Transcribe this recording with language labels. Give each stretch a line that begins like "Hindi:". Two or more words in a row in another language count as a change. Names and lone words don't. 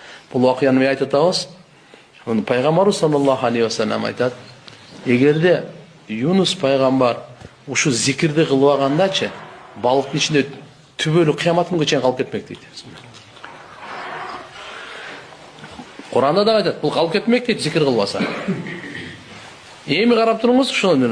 Kyrgyz: Бул вакыяны мен айтып атабыз. Оны пайгамбарыбыз саллаллаху алейхи ва саллям айтат. Эгерде Юнус пайгамбар ушу зикирди кылып алгандачы, балыктын ичинде түбөлүк кыямат күнгө чейин калып кетмек дейт. Куранда да айтат, бул калып кетмек дейт зикир кылбаса. Эми карап туруңуз ушуну.